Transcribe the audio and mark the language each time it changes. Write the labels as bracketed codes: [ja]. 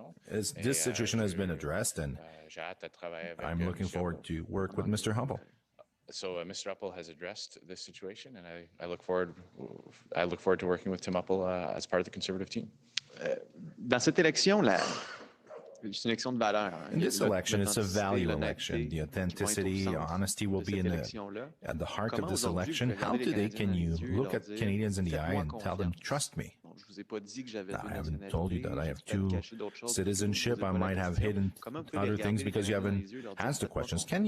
[en] This situation has been addressed, and I'm looking forward to work with Mr. Hupal. So Mr. Uppal has addressed this situation, and I look forward to working with Tim Uppal as part of the Conservative team. [fr] Dans cette élection, c'est une élection de valeur. [en] In this election, it's a value election. The authenticity, honesty will be at the heart of this election. How today can you look at Canadians in the eye and tell them, trust me? I haven't told you that I have two citizenship. I might have hidden other things because you haven't asked the questions.